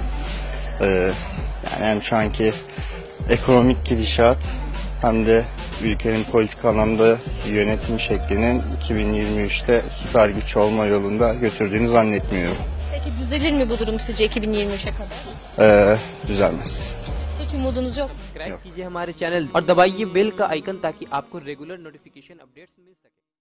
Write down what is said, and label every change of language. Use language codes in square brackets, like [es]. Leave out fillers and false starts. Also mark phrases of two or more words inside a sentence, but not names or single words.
[tr] Yani hem şu anki ekonomik gidişat hem de ülkenin politik anlamda yönetim şeklinin 2023'te süper güç olma yolunda götürdüğünü zannetmiyorum. Peki düzelir mi bu durum sizce 2023'e kadar? Düzelmez. Hiç umudunuz yok mu? [hi] सब्सक्राइब कीजिए हमारे चैनल और दबाइए बेल का आइकन ताकि आपको [en] regular notification updates [hi] मिल सके।